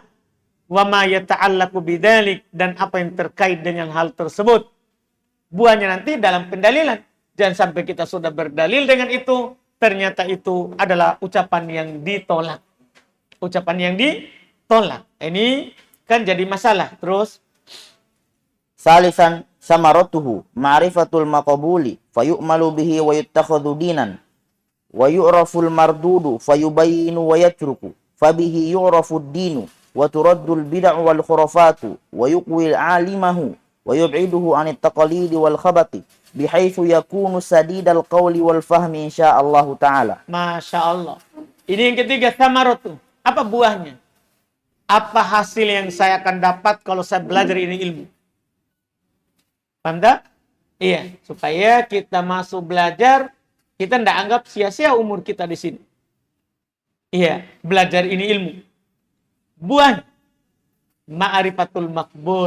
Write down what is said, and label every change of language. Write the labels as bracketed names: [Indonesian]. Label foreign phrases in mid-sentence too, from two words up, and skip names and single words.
[Arabic] وما يتعلق بذلك, [Indonesian] dan apa yang terkait dengan hal tersebut. Buahnya nanti dalam pendalilan. Jangan sampai kita sudah berdalil dengan itu, ternyata itu adalah ucapan yang ditolak. Ucapan yang ditolak. Ini kan jadi masalah. Terus [Arabic] ثالثا ثمرته معرفة المقبول فيعمل به ويتخذ دينا ويعرف المردود فيبين ويترك فبه يعرف الدين وترد البدع والخرافات ويقوي عالمه ويبعده عن التقاليد والخبط بحيث يكون سديد القول والفهم إن شاء الله تعالى. ما شاء الله. [Indonesian] Ini yang ketiga, samaratu. Apa buahnya? Apa hasil yang saya akan dapat kalau saya belajar ini ilmu? Paham tak? Iya, supaya kita masuk belajar, kita tidak anggap sia-sia umur kita di sini. Iya, belajar ini ilmu. Buah [Arabic] معرفة المقبول.